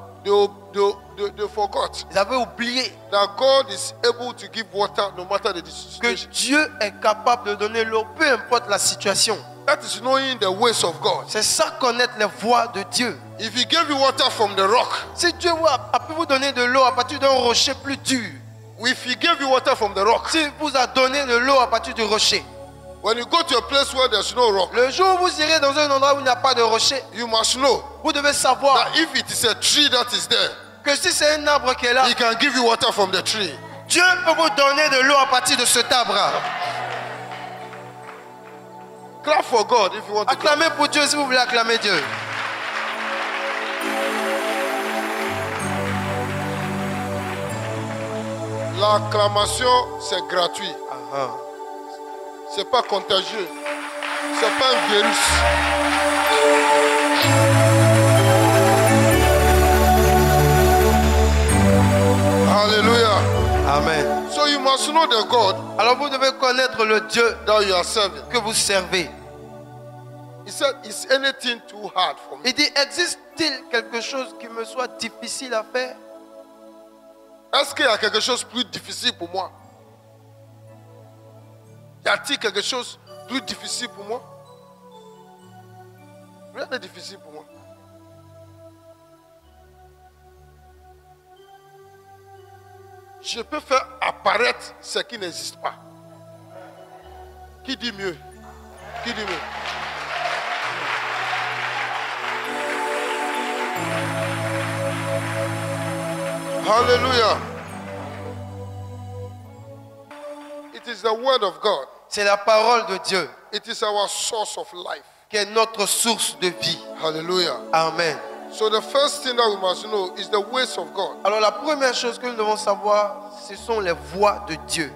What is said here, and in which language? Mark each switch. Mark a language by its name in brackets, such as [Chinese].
[English] they forgot [French] ils avaient oublié [English] that God is able to give water no matter the [French] que [English] situation. [French] Dieu est capable de donner l'eau, peu importe la situation. [English] That is knowing the ways of God. [French] C'est ça, connaître les voies de Dieu. [English] If He gave you water from the rock, [French] Si Dieu a pu vous donner de l'eau à partir d'un rocher plus dur, [English] if He gave you water from the rock, [French] s'il vous a donné de l'eau à partir du rocher, [English] when you go to a place where there's no rock, [French] le jour où vous irez dans un endroit où il n'y a pas de rocher, [English] you must know [French] vous devez savoir [English] that if it is a tree that is there, [French] que si c'est un arbre qui est là, [English] He can give you water from the tree. [French] Dieu peut vous donner de l'eau à partir de cet arbre. [English] Clap for God if you want to clap. [French] Acclamez pour Dieu si vous voulez acclamer Dieu. L'acclamation, c'est gratuit. C'est pas contagieux. C'est pas un virus. Hallelujah. Amen. [English] So you must know the God [French] Alors vous devez connaître le Dieu [English] that you are serving. [French] que vous servez. [English] He said, is anything too hard for me? [French] Il dit, existe-t-il quelque chose qui me soit difficile à faire? Est-ce qu'il y a quelque chose de plus difficile pour moi? Y a-t-il quelque chose de plus difficile pour moi? Rien n'est difficile pour moi. Je peux faire apparaître ce qui n'existe pas. Qui dit mieux? Qui dit mieux? Hallelujah. [English] It is the word of God. [French] C'est la parole de Dieu [English] It is our source of life. [French] qui est notre source de vie. Hallelujah. Amen. [English] So the first thing that we must know is the ways of God [French] Alors la première chose que nous devons savoir, ce sont les voies de Dieu